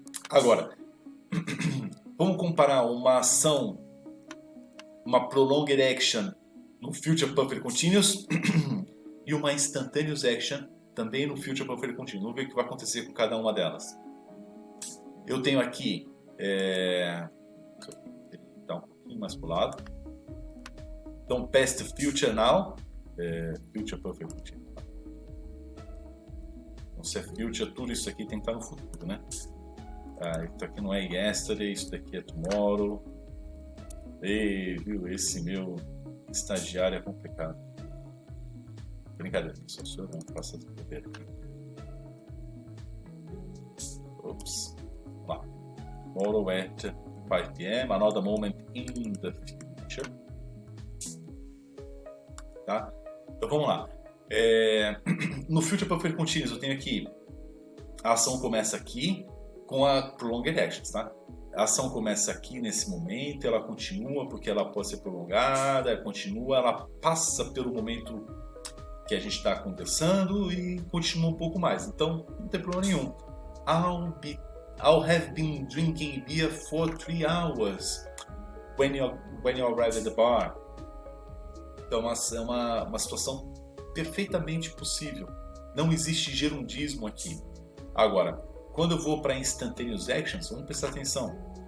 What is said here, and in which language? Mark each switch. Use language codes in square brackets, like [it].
[pt] Agora, vamos comparar uma ação, uma [en] prolonged action [pt] no future perfect continuous e uma [en] instantaneous action [pt] também no future perfect continuous. Vamos ver o que vai acontecer com cada uma delas. Eu tenho aqui, um pouquinho mais para o lado. Então, [en] past future now, [pt] future perfect continuous. Então, se é future, tudo isso aqui tem que estar no futuro, né? Isso aqui não é [en] yesterday, [pt] isso daqui é [en] tomorrow. [pt] Viu? Esse meu estagiário é complicado. Brincadeira, pessoal, só não faça essa bobeira aqui. [en] Ops. Lá. Tomorrow at 5 p.m. Another moment in the future. [pt] Tá? Então vamos lá. No Future Perfect Continuous eu tenho aqui a ação começa aqui com a [en] Prolonged Actions, [pt] tá? A ação começa aqui nesse momento, ela continua porque ela pode ser prolongada, ela continua, ela passa pelo momento que a gente está conversando e continua um pouco mais. Então não tem problema nenhum. [en] I'll have been drinking beer for 3 hours when you arrive at the bar. [pt] Então é uma situação perfeitamente possível. Não existe gerundismo aqui. Agora, quando eu vou para [en] instantaneous actions, [pt] vamos prestar atenção.